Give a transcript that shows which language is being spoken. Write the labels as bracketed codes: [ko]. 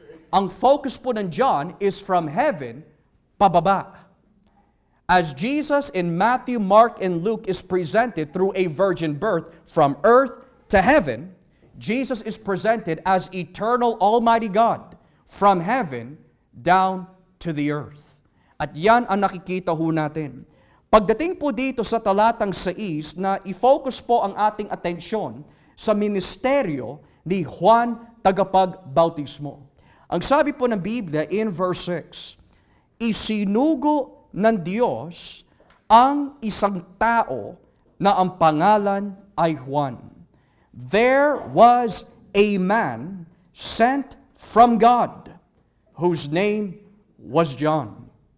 [tl] Ang focus po ng John [en] is from heaven, [tl] pababa. [en] As Jesus in Matthew, Mark, and Luke is presented through a virgin birth from earth to heaven, Jesus is presented as eternal Almighty God from heaven down to the earth. [tl] At yan ang nakikita ho natin. Pagdating po dito sa talatang 6 na i-focus po ang ating atensyon sa ministeryo ni Juan Tagapagbautismo. Ang sabi po ng Biblia [en] in verse 6, [tl] isinugo ng Diyos ang isang tao na ang pangalan ay Juan. [en] There was a man sent from God whose name was John.